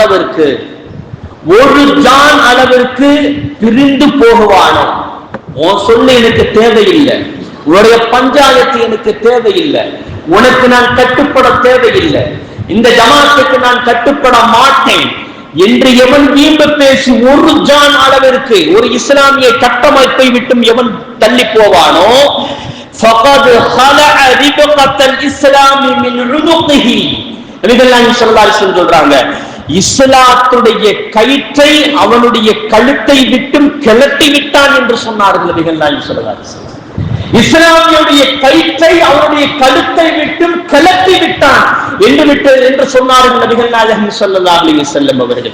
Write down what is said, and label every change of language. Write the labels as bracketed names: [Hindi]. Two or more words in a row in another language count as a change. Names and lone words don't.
[Tamil] அளவிற்கு பிரிந்து போகுவானோ, உன் சொல்ல எனக்கு தேவையில்லை, உன்னுடைய பஞ்சாயத்து எனக்கு தேவையில்லை, உனக்கு நான் கட்டுப்பட தேவையில்லை, இந்த ஜமாத்துக்கு நான் கட்டுப்பட மாட்டேன் என்று எவன் வீம்பு பேசி ஒரு ஜான் அளவிற்கு ஒரு இஸ்லாமிய கட்டமைப்பை விட்டும் எவன் தள்ளி போவானோ, [Arabic] فقد خلع ربقة الإسلام من عنقه. [Tamil] நபிகள் நாயகம் [Arabic] صلى الله عليه وسلم [Tamil] சொல்றாங்க, இஸ்லாத்துடைய கயிற்றை அவனுடைய கழுத்தை விட்டும் கிளட்டி விட்டான் என்று சொன்னார்கள் நபிகள் நாயகம் [Arabic] صلى الله عليه وسلم. [Tamil] இஸ்லாமியுடைய கயிற்றை அவனுடைய கழுத்தை விட்டும் கிளட்டி விட்டான் என்று சொன்னார்கள் நபிகள் நாயகம் [Arabic] صلى الله عليه وسلم [Tamil] அவர்கள்.